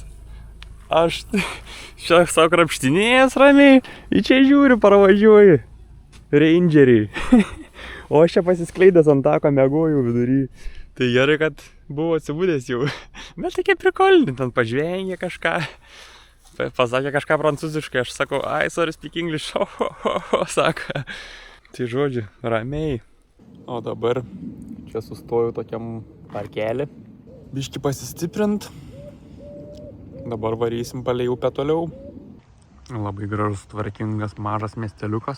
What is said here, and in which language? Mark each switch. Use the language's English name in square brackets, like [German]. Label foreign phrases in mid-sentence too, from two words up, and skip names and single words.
[Lithuanian] Aš čia savo krapštinėjęs ramiai, į čia žiūriu, parvažiuoju. Rangeriai. O aš čia pasiskleidęs ant tako mėgojau vidury. Tai gerai, kad buvo atsibūdęs jau. Bet tokie prikolini, ten pažvengė kažką. Pasakė kažką prancūziškai, aš sakau, [English] sorry, speak English, [Lithuanian] sako. Tai žodžiu, ramiai. O dabar čia sustoju tokiam parkelį. Biškį pasistiprint. Dabar varysim palei upę toliau. Labai gražus, tvarkingas, mažas miesteliukas.